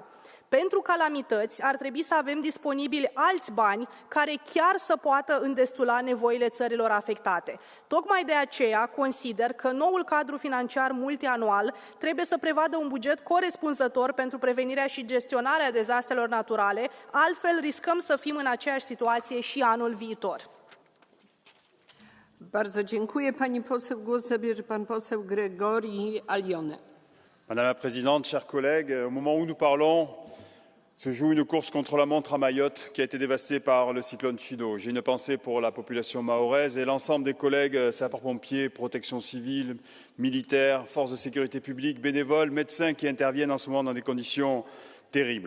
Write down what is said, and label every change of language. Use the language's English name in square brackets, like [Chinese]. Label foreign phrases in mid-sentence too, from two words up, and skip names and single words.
[Romanian] Pentru calamități ar trebui să avem disponibili alți bani care chiar să poată îndestula nevoile țărilor afectate. Tocmai de aceea consider că noul cadru financiar multianual trebuie să prevadă un buget corespunzător pentru prevenirea și gestionarea dezastrelor naturale, altfel riscăm să fim în aceeași situație și anul viitor. [Polish] Bardzo dziękuję. Pani poseł, głos zabierze pan poseł Gregori Alione. [French] Madame la Présidente, chers collègues, au moment où nous parlons, se joue une course contre la montre à Mayotte qui a été dévastée par le cyclone Chido. J'ai une pensée pour la population mahoraise et l'ensemble des collègues sapeurs-pompiers, protection civile, militaires, forces de sécurité publique, bénévoles, médecins qui interviennent en ce moment dans des conditions terribles.